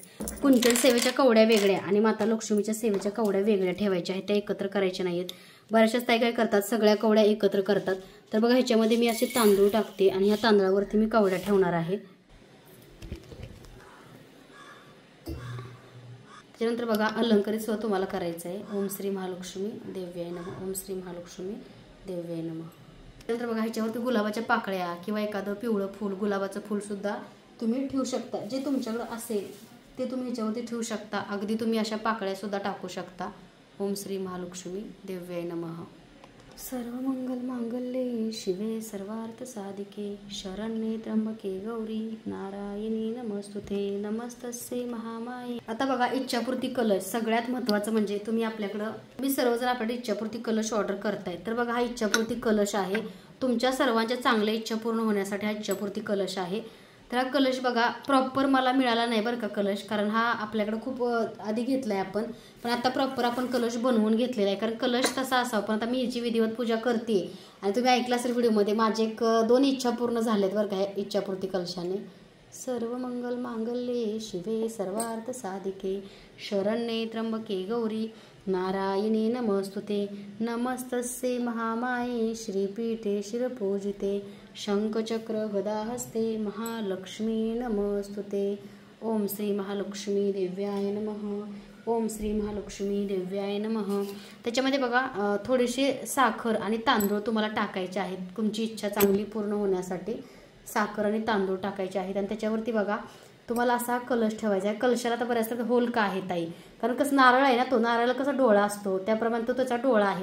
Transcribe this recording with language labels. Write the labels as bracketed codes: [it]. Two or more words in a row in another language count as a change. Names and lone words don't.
[mr] कुंचन सेवेच्या कवड्या वेगळ्या आणि माता लक्ष्मीच्या सेवेच्या कवड्या वेगळ्या ठेवायच्या आहेत, त्या एकत्र करायच्या नाहीत. बऱ्याचशाच ताई काय करतात, सगळ्या कवड्या एकत्र करतात. तर बघा ह्याच्यामध्ये मी असे तांदूळ टाकते आणि ह्या तांदळावरती मी कवड्या ठेवणार आहे. त्यानंतर बघा अलंकरित सुद्धा तुम्हाला करायचं आहे. [sa] ओम श्री महालक्ष्मी देव्याय नमः, ओम श्री महालक्ष्मी देव्याय नमः. [mr] नंतर बघा ह्याच्यावरती गुलाबाच्या पाकळ्या किंवा एखादं पिवळं फूल, गुलाबाचं फूल सुद्धा तुम्ही ठेवू शकता. जे तुमच्याकडं असेल ते तुम्ही ह्याच्यावरती ठेवू शकता. अगदी तुम्ही अशा पाकळ्या सुद्धा टाकू शकता. [sa] ओम श्री महालक्ष्मी देव्याय नमः. सर्व मंगल मांगल्ये शिवे सर्वार्थ साधिके शरण्ये त्र्यंबके गौरी नारायणी नमस्तुते नमस्तस्ये महामाये. [mr] आता बघा इच्छापूर्ती कलश सगळ्यात महत्त्वाचं म्हणजे तुम्ही सर्वजण आपल्याकडे इच्छापूर्ती कलश ऑर्डर करताय. तर बघा हा इच्छापूर्ती कलश आहे. तुमच्या सर्वांच्या चांगल्या इच्छा पूर्ण होण्यासाठी हा इच्छापूर्ती कलश आहे. तर हा कलश बघा प्रॉपर मला मिळाला नाही बरं का कलश, कारण हा आपल्याकडे खूप आधी घेतलाय आपण, पण आता प्रॉपर आपण कलश बनवून घेतलेला आहे. कारण कलश तसा असावा, पण आता मी हिची विधिवत पूजा करते आणि तुम्ही ऐकलं असेल व्हिडिओमध्ये माझे 2 इच्छा पूर्ण झालेत बरं का इच्छापूर्ती कलशाने. [sa] सर्व मंगल मांगल्ये शिवे सर्वार्थ साधिके शरण्ये त्र्यंबके गौरी नारायणी नमस्तुते नमस्तस्ये महामाये श्रीपीठे शिरपूजिते शंखचक्र गदाहस्ते महालक्ष्मी नमस्तुते. ओम श्री महालक्ष्मी देव्याय नमः. ओम श्री महालक्ष्मी देव्याय नमः. [mr] त्याच्यामध्ये बघा थोडीशी साखर आणि तांदूळ तुम्हाला टाकायचे आहेत. तुमची इच्छा चांगली पूर्ण होण्यासाठी साखर आणि तांदूळ टाकायचे आहेत. आणि त्याच्यावरती बघा तुम्हाला असा कलश ठेवायचा आहे. कलशाला तर बऱ्याच होल का आहे ताई, कारण कसं नारळ आहे ना, तो नारळाला कसा डोळा असतो त्याप्रमाणे तो त्याचा डोळा आहे.